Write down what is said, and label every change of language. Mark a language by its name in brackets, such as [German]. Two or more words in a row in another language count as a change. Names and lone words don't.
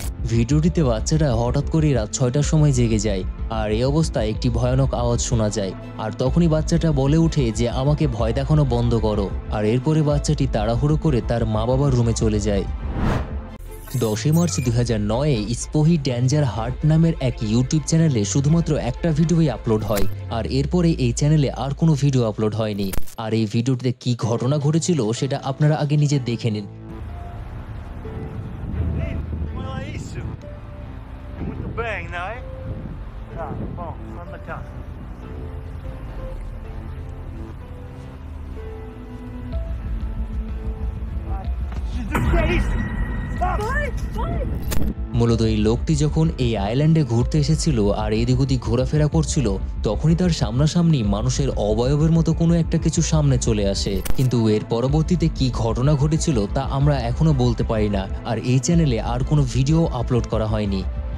[Bangla] ভিডিওটিতে বাচ্চাটা হঠাৎ করে রাত 6টার সময় জেগে যায় আর এই অবস্থায় একটি ভয়ানক আওয়াজ শোনা যায় আর তখনই বাচ্চাটা বলে ওঠে যে আমাকে ভয় দেখানো বন্ধ করো আর এরপরে বাচ্চাটি তাড়াহুড়ো করে তার মা বাবার রুমে চলে যায়। 10 মার্চ 2009-এ স্পোহি ড্যাঞ্জার হার্ট নামের এক ইউটিউব চ্যানেলে শুধুমাত্র একটা ভিডিওই আপলোড হয় আর এরপরে এই চ্যানেলে আর কোনো ভিডিও আপলোড hয়নি। আর এই ভিডিওটিতে কি ঘটনা ঘটেছিল seটা আপনারা আগে নিজে দেখে নিন। [Portuguese] Olha isso! Muito bem, não é? Tá, bom, vamos cá. Jesus, que é isso? [Bangla] মূলত এই লোকটি যখন এই আইল্যান্ডে ঘুরতে এসেছিল আর এদিক ওদিক ঘোরাফেরা করছিল তখনই তার সামনাসামনি মানুষের অবয়বের মতো কোনো একটা কিছু সামনে চলে আসে, কিন্তু এর পরবর্তীতে কি ঘটনা ঘটেছিল তা আমরা এখনো বলতে পারি না আর এই চ্যানেলে আর কোনো ভিডিও আপলোড করা হয়নি।